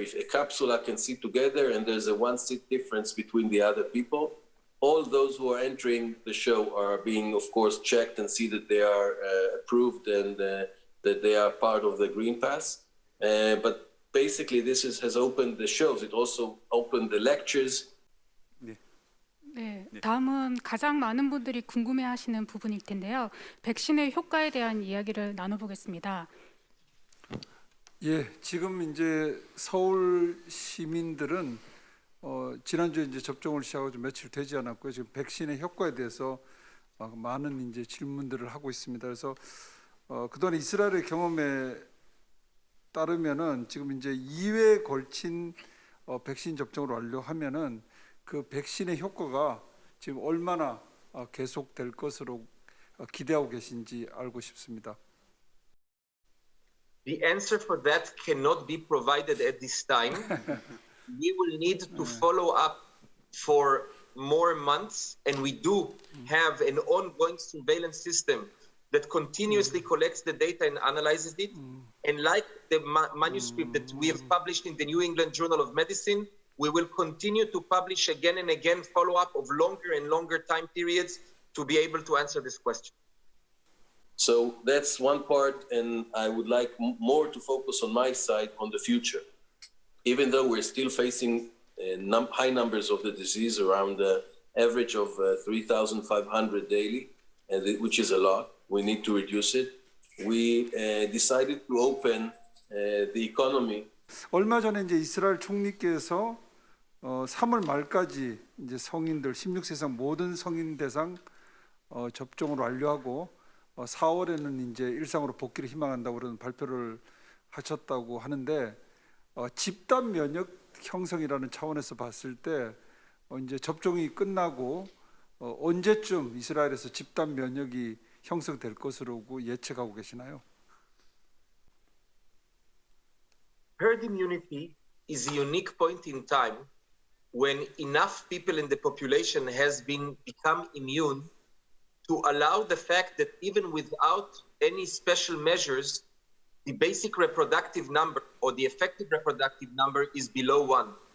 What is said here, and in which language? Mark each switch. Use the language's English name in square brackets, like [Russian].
[English] If a capsula can sit together and there's a 1 seat difference between the other people, all those who are entering the show are being, of course, checked and see that they are approved and that they are part of the Green Pass. But basically, this has opened the shows. It also opened the lectures. [Korean] 네, 다음은 가장 많은 분들이 궁금해하시는 부분일 텐데요. 백신의 효과에 대한 이야기를 나눠보겠습니다. 예, 지금 이제 서울 시민들은 지난주에 이제 접종을 시작하고 좀 며칠 되지 않았고요. 지금 백신의 효과에 대해서 많은 이제 질문들을 하고 있습니다. 그래서 그동안 이스라엘의 경험에 따르면은 지금 이제 2회에 걸친 백신 접종을 완료하면은 그 백신의 효과가 지금 얼마나 계속될 것으로 기대하고 계신지 알고 싶습니다. [English] The answer for that cannot be provided at this time. We will need to follow up for more months, and we do have an ongoing surveillance system that continuously collects the data and analyzes it. And like the manuscript that we have published in the New England Journal of Medicine, we will continue to publish again and again follow-up of longer and longer time periods to be able to answer this question. So that's one part, and I would like more to focus on my side on the future. Even though we're still facing high numbers of the disease, around the average of 3,500 daily, which is a lot, we need to reduce it. We decided to open the economy. [Korean] 얼마 전에 이제 이스라엘 총리께서 3월 말까지 이제 성인들 16세 이상 모든 성인 대상 접종을 완료하고 4월에는 이제 일상으로 복귀를 희망한다고 그런 발표를 하셨다고 하는데 집단 면역 형성이라는 차원에서 봤을 때 이제 접종이 끝나고 언제쯤 이스라엘에서 집단 면역이 형성될 것으로 예측하고 계시나요? [English] Herd immunity is a unique point in time when enough people in the population has become immune to allow the fact that even without any special measures, the basic reproductive number or the effective reproductive number is below 1.